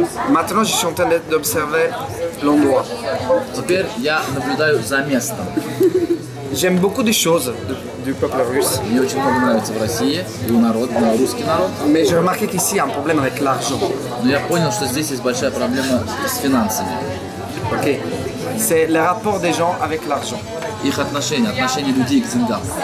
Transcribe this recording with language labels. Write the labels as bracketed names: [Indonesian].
[French] Maintenant je suis en train d'observer l'endroit. [Russian] Теперь я наблюдаю за местом. [French] J'aime beaucoup de choses du peuple russe. [Russian] Мне очень много нравится в России, и у народа, русский народ. [French] Mais j'ai remarqué qu'ici il y a un problème avec l'argent. [Russian] Но я понял, что здесь есть большая проблема с финансами. Ok. [French] C'est le rapport des gens avec l'argent. [Russian] Их отношения людей к деньгам.